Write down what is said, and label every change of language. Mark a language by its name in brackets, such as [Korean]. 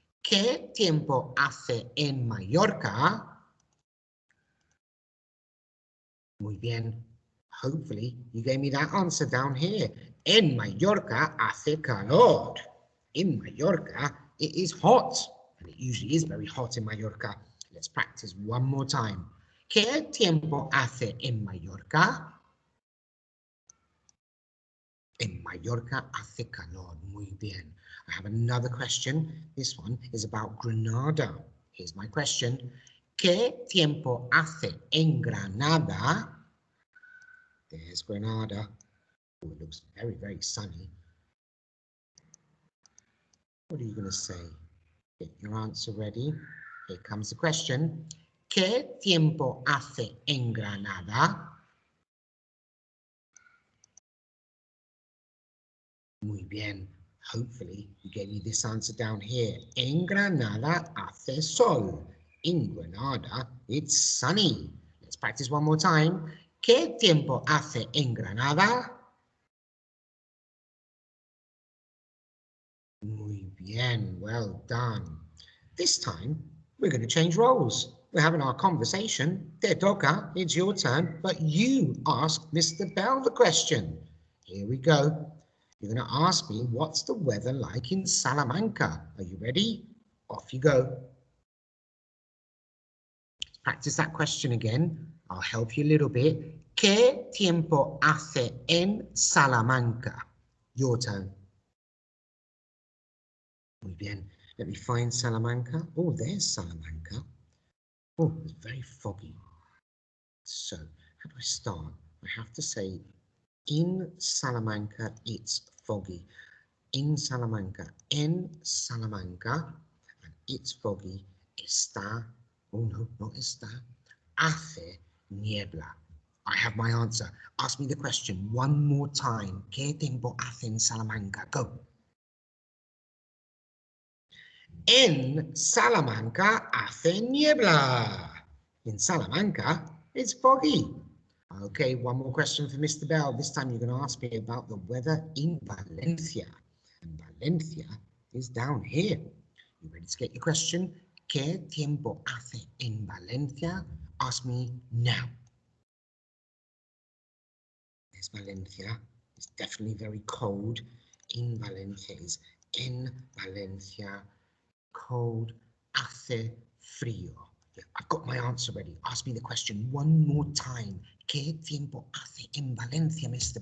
[Spanish] ¿Qué tiempo hace en Mallorca? Muy bien. [English] Hopefully you gave me that answer down here. [Spanish] En Mallorca hace calor. [English] In Mallorca it is hot. And it usually is very hot in Mallorca. Let's practice one more time. [Spanish] ¿Qué tiempo hace en Mallorca? En Mallorca hace calor. Muy bien. [English] I have another question. This one is about Granada. Here's my question. [Spanish] ¿Qué tiempo hace en Granada? [English] There's Granada. Oh, it looks very, very sunny. What are you going to say? Get your answer ready. Here comes the question. [Spanish] ¿Qué tiempo hace en Granada? Muy bien. [English] Hopefully you gave me this answer down here. [Spanish] En Granada hace sol. [English] In Granada it's sunny. Let's practice one more time. [Spanish] ¿Qué tiempo hace en Granada? Muy bien, [English] well done. This time, we're going to change roles. We're having our conversation. [Spanish] Te toca, [English] it's your turn, but you ask Mr. Bell the question. Here we go. You're going to ask me, what's the weather like in Salamanca? Are you ready? Off you go. Let's practice that question again. I'll help you a little bit. [Spanish] ¿Qué tiempo hace en Salamanca? [English] Your turn. [Spanish] Muy bien. [English] Let me find Salamanca. Oh, there's Salamanca. Oh, it's very foggy. So, how do I start? I have to say, in Salamanca, it's foggy. In Salamanca, [Spanish] en Salamanca, [English] and it's foggy. [Spanish] Está, [English] oh no, not [Spanish] está, hace niebla. [English] I have my answer. Ask me the question one more time. [Spanish] ¿Qué tiempo hace en Salamanca? Go. En Salamanca hace niebla. [English] In Salamanca, it's foggy. Okay, one more question for Mr. Bell. This time you're going to ask me about the weather in Valencia. And Valencia is down here. You ready to get your question? [Spanish] ¿Qué tiempo hace en Valencia? [English] Ask me now. There's Valencia. It's definitely very cold. In Valencia is [Spanish] en Valencia. [English] Cold, [Spanish] hace frío. [English] Yeah, I've got my answer ready. Ask me the question one more time. [Spanish] ¿Qué tiempo hace en Valencia, Mr.